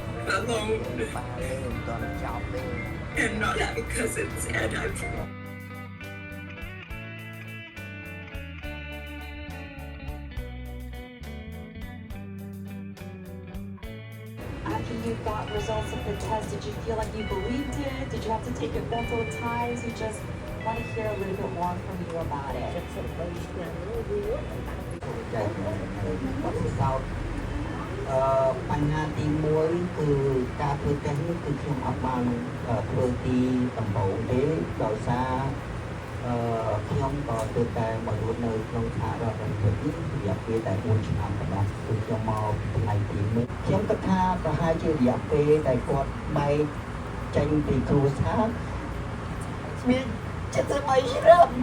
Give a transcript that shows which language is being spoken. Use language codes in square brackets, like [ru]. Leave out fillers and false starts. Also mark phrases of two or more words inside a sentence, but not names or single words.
[en] alone. [km] បាទមិនតន់ចប់ទេ [en] And not having cousins, and I'm After you got results of the test, did you feel like you believed it? Did you have to take it multiple times? We just want to hear a little bit more from you about it. [km] តែគាត់សោតបញ្ហាទី1គឺការធ្វើតេស្តនេះគឺខ្ញុំអត់បានធ្វើទីដំបូងទេដោយសារខ្ញុំក៏ទើបតែមករស់នៅក្នុងសហរដ្ឋអាមេរិកនេះរយៈពេលតែ4ឆ្នាំប៉ុណ្ណោះគឺខ្ញុំមកថ្ងៃទី1ខ្ញុំគិតថាប្រហែលជារយៈពេលដែលគាត់បែកចេញពីគ្រួសារមាន73ឆ្នាំ